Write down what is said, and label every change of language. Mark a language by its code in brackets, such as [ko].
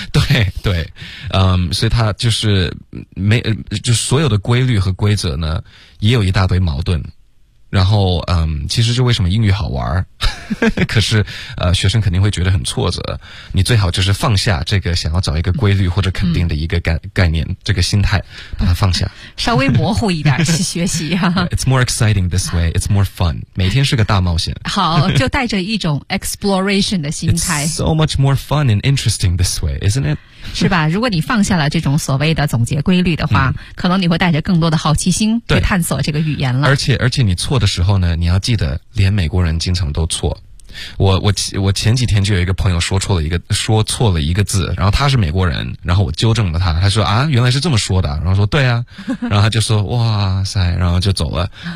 [zh] 对对，所以它就是没就所有的规律和规则呢，也有一大堆矛盾。然后其实就为什么英语好玩可是学生肯定会觉得很挫折。你最好就是放下这个想要找一个规律或者肯定的一个概念这个心态，把它放下，稍微模糊一点去学习哈。 [en] It's more exciting this way, it's more fun, [zh] 每天是个大冒险。好，就带着一种 exploration 的心态。 [en] It's so much more fun and interesting this way, isn't it? [zh] 是吧，如果你放下了这种所谓的总结规律的话可能你会带着更多的好奇心去探索这个语言了。而且你错的时候呢，你要记得连美国人经常都错，我前几天就有一个朋友说错了一个字，然后他是美国人，然后我纠正了他，他说啊，原来是这么说的，然后说对啊，然后他就说哇塞，然后就走了。